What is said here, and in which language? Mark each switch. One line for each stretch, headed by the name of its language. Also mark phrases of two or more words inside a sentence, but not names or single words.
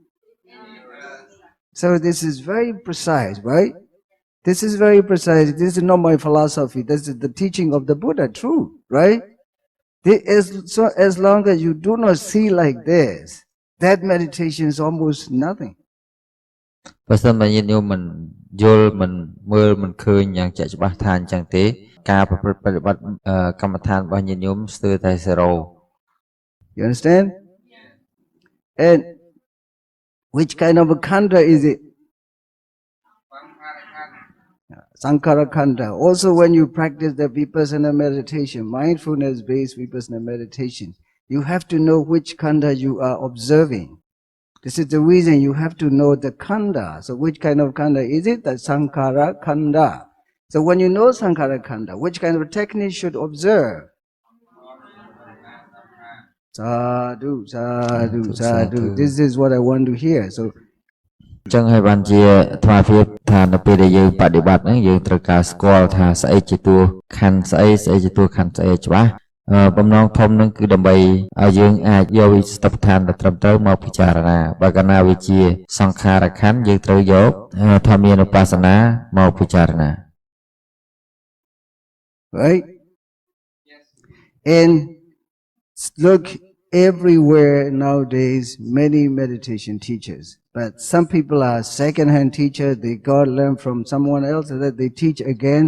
English: So this is very precise, right? This is very precise. This is not my philosophy. This is the teaching of the Buddha, true, right? So as long as you do not see like this, that meditation is almost nothing.
Khmer: បើសិនបើញាតិញោមមិនយល់មិនមើលមិនឃើញយ៉ាងជាក់ច្បាស់ថាអញ្ចឹងទេការប្រព្រឹត្តបប្រតិបត្តិកម្មដ្ឋានរបស់ញាតិញោមស្ទើរតែ0
English: You understand? And which kind of a khanda is it?
Pali: Sankhara khanda.
English: Also when you practice the vipassana meditation, mindfulness-based vipassana meditation, you have to know which khanda you are observing. This is the reason you have to know the khanda. So which kind of khanda is it?
Pali: The sankhara khanda.
English: So when you know
Pali: sankhara khanda,
English: which kind of technique should observe?
Pali: Sadhu, sadhu, sadhu.
English: This is what I want to hear. So
Khmer: ចឹងហើយបានជាអាត្មាភាពថានៅពេលដែលយើងបដិបត្តិហ្នឹងយើងត្រូវការស្គាល់ថាស្អីជាតួខណ្ឌស្អីជាតួខណ្ឌស្អីច្បាស់បំណងធំហ្នឹងគឺដើម្បីឲ្យយើងអាចយកវិសតបដ្ឋានទៅត្រឹមត្រូវមកពិចារណាបើកាលណាវាជាសង្ខារខណ្ឌយើងត្រូវយកធម្មានុបស្សនាមកពិចារណា
English: right? And look, everywhere nowadays, many meditation teachers. But some people are second-hand teachers. They got learned from someone else that they teach again.